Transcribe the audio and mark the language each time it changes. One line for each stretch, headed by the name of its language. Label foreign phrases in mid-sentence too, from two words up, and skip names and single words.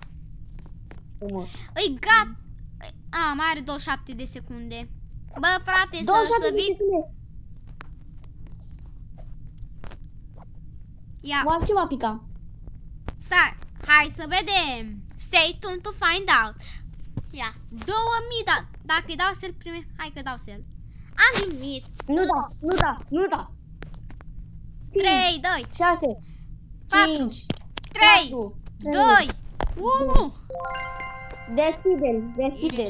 Romanian: Îi gat. Mai are 27 de secunde. Bă, frate, să vii. Ia. Ce va pica? Stai, hai să vedem.
English: Stay tuned to find out.
Romanian: Ia, 2000, dacă îi dau sell primesc. Hai că dau sell. Am glumit. Nu da. 3, 2, 6, 4, 5, 3, 2, 1. Deschide-l.